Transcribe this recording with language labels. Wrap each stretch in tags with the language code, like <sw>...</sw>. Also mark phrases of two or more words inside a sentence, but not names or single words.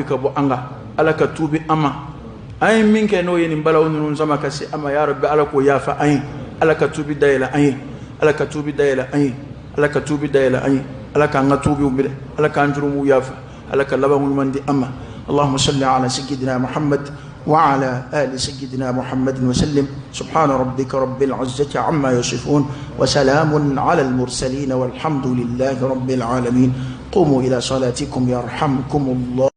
<bm>ka bo anga ala ka tubi ama ay min ke no yeni balaw nun sama ka se ama ya rabbi ala ko yafa ay ala ka tubi dayla ay ala ka tubi dayla ay ala ka tubi dayla ay ala ka nga tubi umbe ala ka anjurumu yafa ala ka labamu mandi ama</bm> <ar>اللهم صل على سيدنا محمد وعلى آل سيدنا محمد وسلم سبحان ربك رب العزة عما يصفون وسلام على المرسلين والحمد لله رب العالمين قوموا إلى صلاتكم يرحمكم الله.</ar>